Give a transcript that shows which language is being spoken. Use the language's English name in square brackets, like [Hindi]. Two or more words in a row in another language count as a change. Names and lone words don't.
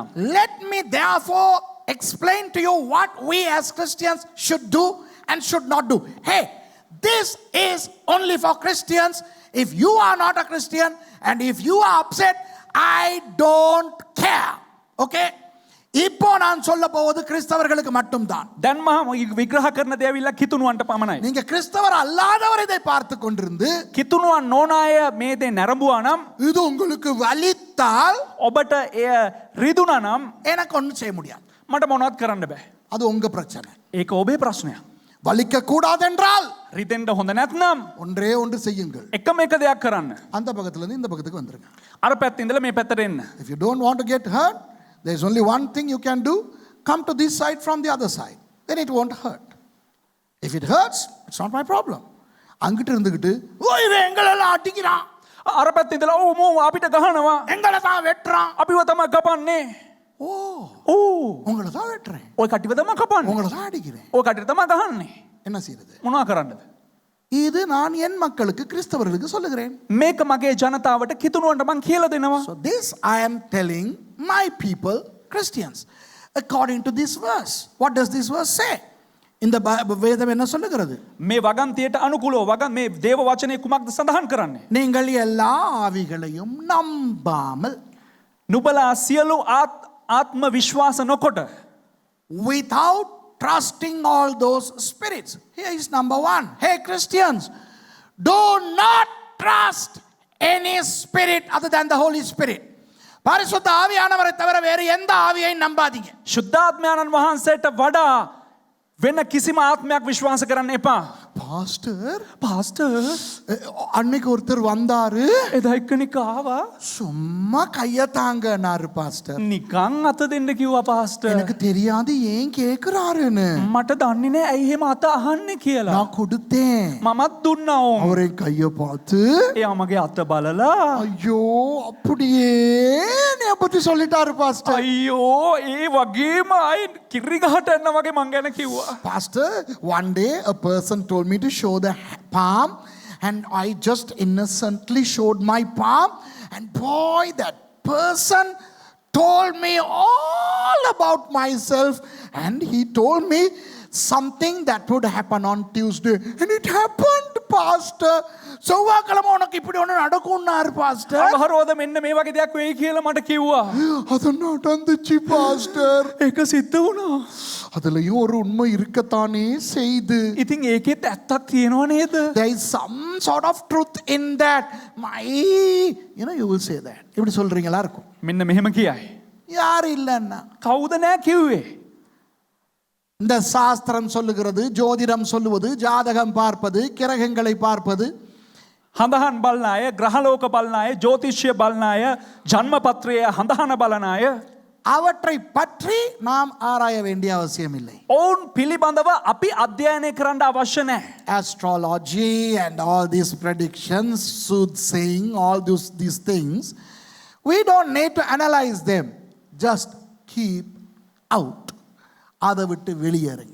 [English] Let me therefore explain to you what we as Christians should do and should not do. Hey, this is only for Christians. If you are not a Christian and if you are upset, I don't care. Okay? [Tamil] இப்போ நான் சொல்ல போவது கிறிஸ்தவர்களுக்கு மட்டும்தான். [Sinhala] දැන් මම විග්‍රහ කරන දේ ඇවිල්ලා කිතුණුවන්ට පමණයි. [Tamil] நீங்க கிறிஸ்தவர் அல்லாதவர் இதை பார்த்து கொண்டிருந்து [Sinhala] කිතුණුවන් නොවන අය මේ දේ නැරඹුවා නම් [Tamil] இது உங்களுக்கு வலித்தால் [Sinhala] ඔබට එය රිදුනා නම් [Tamil] எனக்கு ஒன்றும் செய்ய முடியாது. [Sinhala] මට මොනවත් කරන්න බෑ. [Tamil] அது உங்க பிரச்சனை. [Sinhala] ඒක ඔබේ ප්‍රශ්නයක්. [Tamil] வலிக்க கூடாது என்றால் [Sinhala] රිදෙන්න හොඳ නැත්නම් [Tamil] ஒன்றே ஒன்று செய்யுங்கள். [Sinhala] එකම එක දෙයක් කරන්න. [Tamil] அந்த பக்கத்துல இருந்து இந்த பக்கத்துக்கு வந்துருங்க. [Sinhala] අර පැත්තේ ඉඳලා මේ පැත්තට එන්න. [English] If you don't want to get hurt, there is only one thing you can do. Come to this side from the other side. Then it won't hurt. If it hurts, it's not my problem. [Tamil] அங்கிட்டு இருந்துகிட்டு ஓ இவன் எங்களெல்லாம் அடிக்கிறான், [Sinhala] අර පැත්තේ ඉඳලා ඕ මෝ අපිට ගහනවා, [Tamil] எங்களை தான் வெட்டுறான். [Sinhala] අපිව තමයි කපන්නේ. ஓ ඕ [Tamil] உங்களை தான் வெட்டுறேன், [Sinhala] ඔය කටිව තමයි කපන්නේ. [Tamil] உங்களை தான் அடிக்கிறேன். [Sinhala] ඔය කටියට තමයි ගහන්නේ. [Tamil] என்ன செய்யறது? [Sinhala] මොනවා කරන්නද? [Tamil] இது நான் என் மக்களுக்கு கிறிஸ்தவர்களுக்கு சொல்லுகிறேன். [Sinhala] මේක මගේ ජනතාවට කිතුණුවන්ට මං කියලා දෙනවා. [English] So this I am telling my people, Christians, according to this verse. What does this verse say? [Tamil] இந்த வேதம் என்ன சொல்லுகிறது? [Sinhala] මේ වගන්තියට අනුකූලව වගන් මේ දේව වචනේ කුමක්ද සඳහන් කරන්නේ? [Tamil] நீங்கள் எல்லா ஆவிகளையும் நம்பாமல், [Sinhala] නුඹලා සියලු ආත්ම විශ්වාස නොකොට, [English] without trusting all those spirits. Here is number one. Hey Christians, do not trust any spirit other than the Holy Spirit. [Tamil] பரிசுத்த ஆவியானவரை தவிர வேறு எந்த ஆவியையும் நம்பாதீங்க. [Sinhala] ශුද්ධාත්මයන්න් වහන්සේට වඩා වෙන කිසිම ආත්මයක් විශ්වාස කරන්න එපා. [Tamil] பாஸ்டர் அன்னைக்கு ஒருத்தர் வந்தாரு, [Sinhala] එදා එක්කෙනෙක් ආවා, [Tamil] சும்மா கைய தாங்கனாரு பாஸ்டர். [Sinhala] නිකන් අත දෙන්න කිව්වා පාස්ටර්. [Tamil] எனக்கு தெரியாது ஏன் கேக்குறாருன்னு. [Sinhala] මට දන්නේ නැහැ ඇයි එහෙම අත අහන්නේ කියලා. [Tamil] நான் கொடுத்தேன். [Sinhala] මමත් දුන්නා ඕම්. [Tamil] அவரை கைய பார்த்து, [Sinhala] එයා මගේ අත බලලා [Tamil] ஐயோ அப்படியே என்னைய பத்தி சொல்லிட்டாரு பாஸ்டர். [Sinhala] අයියෝ ඒ වගේම අය කිරි ගහට එන්න වගේ මං ගැන කිව්වා. [English] Pastor, one day a person told me to show the palm, and I just innocently showed my palm, and boy, that person told me all about myself, and he told me something that would happen on Tuesday, and it happened, Pastor. [Tamil] செவ்வாய்க்கிழமை உனக்கு இப்படி ஒன்று நடக்கும்னாரு பாஸ்டர். [Sinhala] අඟහරුවාද මෙන්න මේ වගේ දෙයක් වෙයි කියලා මට කිව්වා. [Tamil] அது நடந்துச்சு பாஸ்டர். [Sinhala] ඒක සිද්ධ වුණා. [Tamil] அதுலயும் ஒரு உண்மை இருக்கத்தானே செய்து. [Sinhala] ඉතින් ඒකෙත් ඇත්තක් තියෙනව නේද? [English] There is some sort of truth in that. You will say that. [Tamil] இப்படி சொல்றீங்களா இருக்கும். [Sinhala] මෙන්න මෙහෙම කියයි. [Tamil] யார் இல்லன்னா [Sinhala] කවුද නෑ කිව්වේ? [Tamil] இந்த சாஸ்திரம் சொல்லுகிறது, ஜோதிடம் சொல்லுவது, ஜாதகம் பார்ப்பது, கிரகங்களை பார்ப்பது, [Sinhala] හඳහන් බලන අය, ග්‍රහලෝක බලන අය, ජ්‍යොතිෂ්‍ය බලන අය, ජන්මපත්‍රය හඳහන බලන අය, [Tamil] அவற்றை பற்றி நாம் ஆராய வேண்டிய அவசியம் இல்லை. [Sinhala] ඔවුන් පිළිබඳව අපි අධ්‍යයනය කරන්න අවශ්‍ය නැහැ. [English] Astrology and all these predictions, soothsaying, all these things, we don't need to analyze them. Just keep out. [Tamil] அதை விட்டு வெளியேறுங்க.